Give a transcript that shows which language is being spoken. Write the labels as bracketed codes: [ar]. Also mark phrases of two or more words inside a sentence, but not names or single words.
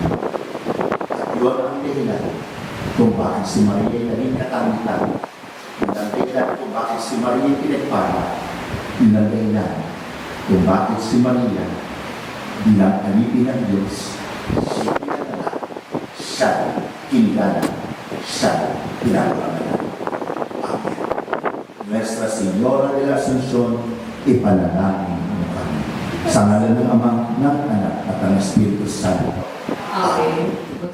[tl] At yun ang dahilan kung bakit si Maria ay naging katangitan. Yun ang dahilan kung bakit si Maria ay pinagpala. Yun ang dahilan kung bakit si Maria bilang alipin ng Diyos, siya pinagala, siya kinigala, siya pinagpala. Amen. Nuestra Señora de la Asunción, ipanalangin mo kami. Sa ngalan ng Ama, ng Anak, at ng Espiritu Santo. Amen.